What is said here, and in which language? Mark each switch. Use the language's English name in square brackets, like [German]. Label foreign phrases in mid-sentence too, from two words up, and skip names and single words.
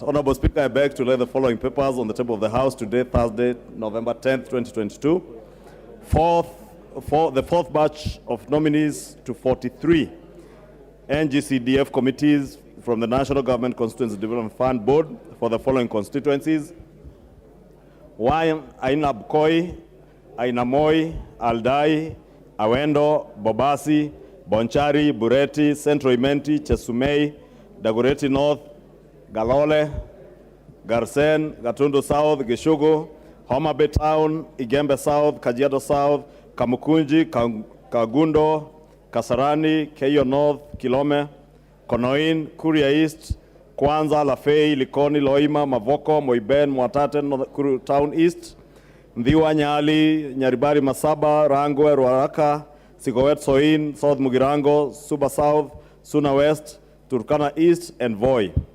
[English] Honorable Speaker, I beg to lay the following papers on the table of the House today, Thursday, November 10th, 2022. The fourth batch of nominees to 43 NGCDF committees from the National Government Constituency Development Fund Board for the following constituencies: Aina Bkoi, Aina Moi, Aldai, Awendo, Bobasi, Bonchari, Bureti, Central Imenti, Chesumei, Dagoretti North, Galole, Garsen, Gatundu South, Gishugu, Homa Bay Town, Igembe South, Kajiado South, Kamukunji, Kagundo, Kasarani, Keio North, Kilome, Konoin, Kuria East, Kwanza, Lafey, Likoni, Loima, Mavoko, Moiben, Mwatate, Kuru Town East, Mviwa, Nyali, Nyaribari, Masaba, Rangwe, Ruaraka, Sigowet, Soin, South Mugirango, Suba South, Suna West, Turkana East, and Voi.